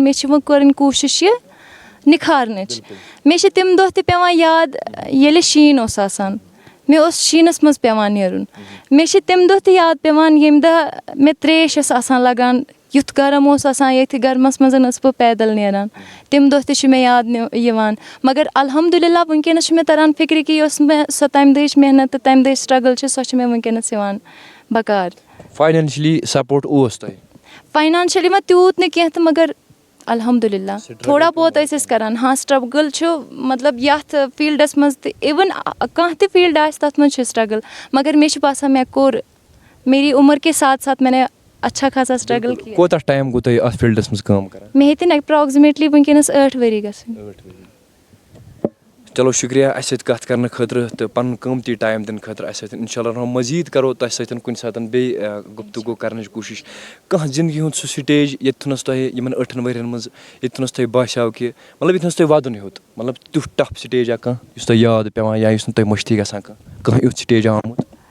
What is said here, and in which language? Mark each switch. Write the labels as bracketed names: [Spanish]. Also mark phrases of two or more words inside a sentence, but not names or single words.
[Kashmiri] مےٚ چھِ وۄنۍ کَرٕنۍ کوٗشِش یہِ نِکھارنٕچ مےٚ چھِ تِم دۄہ تہِ پیٚوان یاد ییٚلہِ شیٖن اوس آسان مےٚ اوس شیٖنَس منٛز پیٚوان نیرُن مےٚ چھِ تِم دۄہ تہِ یاد پیٚوان ییٚمہِ دۄہ مےٚ ترٛیش ٲس آسان لَگان یُتھ گرم اوس آسان ییٚتہِ گرمَس منٛز ٲسٕس بہٕ پیدل نیران تِم دۄہ تہِ چھِ مےٚ یاد یِوان مگر الحمدُاللہ وٕنکیٚنَس چھُ مےٚ تَران فِکرِ کہِ یۄس مےٚ سۄ تَمہِ دۄہٕچ محنت تہٕ تَمہِ دۄہٕچ سٹرٛگٕل چھِ سۄ چھِ مےٚ وٕنکیٚنَس یِوان بکار [English] financially support [Kashmiri] اوس تۄہہِ فاینانشلی وۄنۍ تیوٗت نہٕ کینٛہہ تہٕ مگر الحمدُاللہ [Urdu] تھوڑا بہت [Kashmiri] ٲسۍ أسۍ کَران ہاں سٹرٛگٕل چھُ مطلب یَتھ فیٖلڈَس منٛز تہِ اِوٕن کانٛہہ تہِ فیٖلڈ آسہِ تَتھ منٛز چھِ سٹرٛگٕل مگر مےٚ چھُ باسان مےٚ کوٚر [Urdu] میری عمر کے ساتھ ساتھ [Kashmiri] مےٚ [Urdu] اچھا خاصا [Kashmiri] سٹرٛگٕل کوتاہ ٹایم گوٚو تۄہہِ اَتھ فیٖلڈَس منٛز کٲم کَران مےٚ ہیٚتِن ایپراکزِمیٹلی وٕنکیٚنَس 8 ؤری گژھٕنۍ چلو شُکریہ اَسہِ سۭتۍ کَتھ کَرنہٕ خٲطرٕ تہٕ پَنُن قۭمتی ٹایم دِنہٕ خٲطرٕ اَسہِ سۭتۍ اِنشاء اللہ مٔزیٖد کَرو تۄہہِ سۭتۍ کُنہِ ساتہٕ بیٚیہِ گُفتگوٗ کَرنٕچ کوٗشِش کانٛہہ زِندگی ہُنٛد سُہ سٹیج ییٚتتھَنَس تۄہہِ یِمَن 8 ؤرۍیَن منٛز ییٚتتھَنَس تۄہہِ باسیو کہِ مطلب ییٚتتھَنَس تۄہہِ وَدُن ہیوٚت مطلب تیُتھ [English] tough stage [Kashmiri] کانٛہہ یُس تۄہہِ یاد پیٚوان یا یُس نہٕ تۄہہِ مٔشتٕے گژھان کانٛہہ یُتھ سٹیجا آمُت